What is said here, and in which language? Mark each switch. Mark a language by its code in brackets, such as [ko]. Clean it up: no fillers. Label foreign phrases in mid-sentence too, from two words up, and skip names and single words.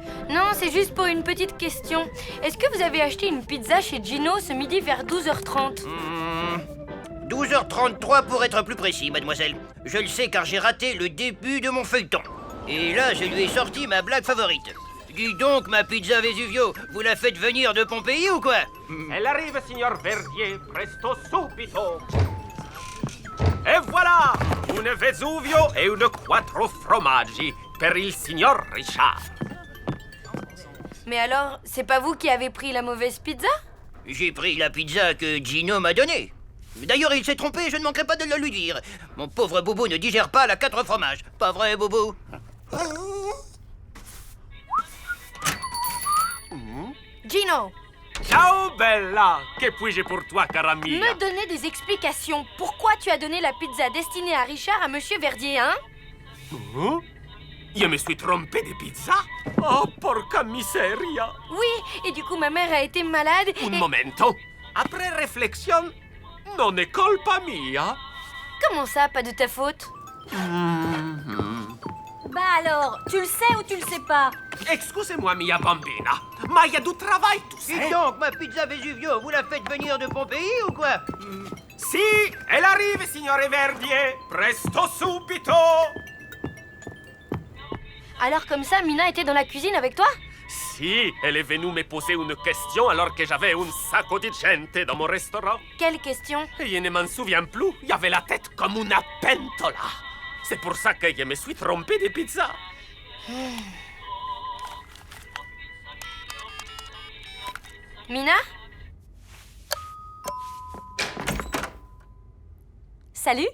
[fr] Non, c'est juste pour une petite question. Est-ce que vous avez acheté une pizza chez Gino ce midi vers 12h30 12h33 pour être plus précis, mademoiselle. Je le sais car j'ai raté le début de mon feuilleton. Et là, je lui ai sorti ma blague favorite. Dis donc, ma pizza Vesuvio, vous la faites venir de Pompéi ou quoi? Elle arrive, [it] signor Verdier, presto subito. E [fr] voilà, une [it] Vesuvio e une quattro formaggi per il signor Richard. [fr] Mais alors, c'est pas vous qui avez pris la mauvaise pizza? J'ai pris la pizza que Gino m'a donnée. D'ailleurs, il s'est trompé, je ne manquerai pas de le lui dire. Mon pauvre Boubou ne digère pas la 4 fromages. Pas vrai, Boubou? Gino, [it] Ciao, bella. [fr] Che puis-je pour toi, [it] cara mia? [fr] me donner des explications. Pourquoi tu as donné la pizza destinée à Richard à monsieur Verdier, hein? Hein? Je me suis trompé de pizza? [it] Oh, porca miseria. [fr] Oui, et du coup, ma mère a été malade [it] Un [fr] et... momento. Après réflexion, [it] non è colpa mia. [fr] Comment ça, pas de ta faute? Bah alors, tu le sais ou tu le sais pas? Excusez-moi, [it] mia bambina, [fr] ma il y a du travail, tu Dis sais. donc, ma pizza Vesuvio, vous la faites venir de Pompéi ou quoi? Si, elle arrive, [it] signore Verdier. Presto subito. [fr] Alors comme ça, Mina était dans la cuisine avec toi? Si, elle est venue me poser une question alors que j'avais [it] un sacco di gente [fr] dans mon restaurant. Quelle question? Et je ne m'en souviens plus. Il y avait la tête comme une pentola. C'est pour ça que je me suis trompé de pizza. Mina? Salut?